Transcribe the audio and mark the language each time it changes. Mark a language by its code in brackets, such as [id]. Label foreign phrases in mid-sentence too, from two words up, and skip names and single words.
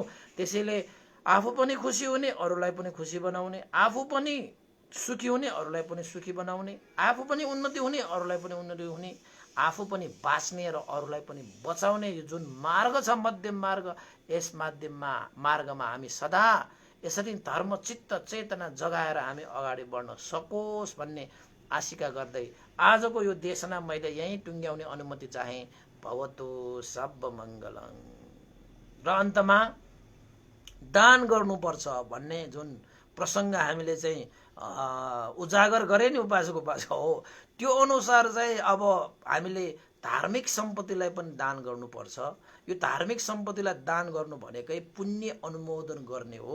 [ne] त्यसैले आफू पनि खुसी हुने, अरूलाई पनि खुसी बनाउने, आफू पनि सुखी हुने, अरूलाई पनि सुखी बनाउने, आफू पनि उन्नति हुने, अरूलाई पनि उन्नति हुने, आफू पनि बाँच्ने र अरूलाई पनि बचाउने यो जुन मार्ग छ, मध्यम मार्ग, यस मार्गमा हामी सदा यसरी धर्म चित्त चेतना जगाएर हामी अगाडि बढ्न सकोस् भन्ने आशिका गर्दै आजको यो देशना मैले यहीँ टुङ्ग्याउने अनुमति चाहे। [pi] भवतु सब मङ्गलम्। [ne] र अन्तमा दान गर्नुपर्छ भन्ने जुन प्रसङ्ग हामीले चाहिँ उजागर गरे नि उपासक उपासक हो, त्यो अनुसार चाहिँ अब हामीले धार्मिक सम्पत्तिलाई पनि दान गर्नुपर्छ। यो धार्मिक सम्पत्तिलाई दान गर्नु भनेकै पुण्य अनुमोदन गर्ने हो।